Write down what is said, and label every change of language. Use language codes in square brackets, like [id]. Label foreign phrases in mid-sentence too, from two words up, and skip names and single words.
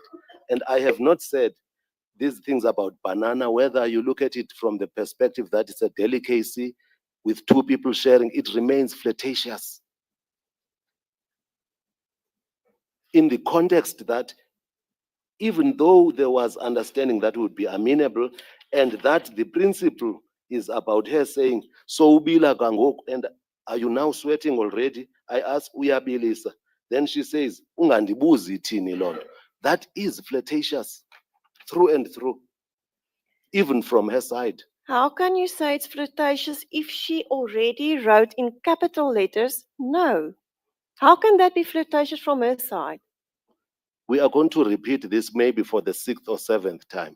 [en] And I have not said these things about banana, whether you look at it from the perspective that it's a delicacy with two people sharing, it remains flirtatious. In the context that even though there was understanding that would be amenable, and that the principle is about her saying, so [xh] ubila kangoku, [en] and are you now sweating already? I ask, uyabilisa. Then she says, [xh] ungandibuzi thini loo. [en] That is flirtatious through and through, even from her side. How can you say it's flirtatious if she already wrote in capital letters, no? How can that be flirtatious from her side? We are going to repeat this maybe for the 6th or 7th time.